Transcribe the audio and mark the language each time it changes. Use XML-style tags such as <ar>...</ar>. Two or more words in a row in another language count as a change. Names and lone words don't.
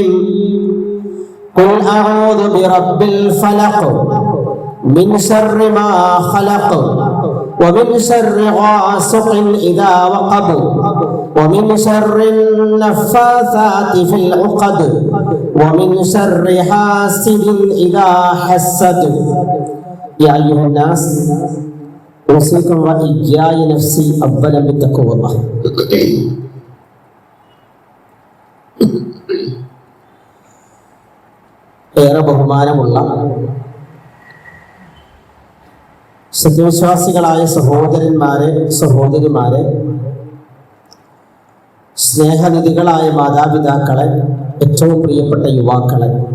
<ar>قل أعوذ برب الفلق من شر ما خلق ومن شر غاسق إذا وقب ومن شر النفاثات في العقد ومن شر حاسد إذا حسد. يا أيها الناس أوصيكم وإياي نفسي أولا بتقوى الله.</ar> <ml>ഏറെ ബഹുമാനമുള്ള സത്യവിശ്വാസികളായ സഹോദരന്മാരെ, സഹോദരിമാരെ, സ്നേഹനിധികളായ മാതാപിതാക്കളെ, ഏറ്റവും പ്രിയപ്പെട്ട യുവാക്കളെ,</ml>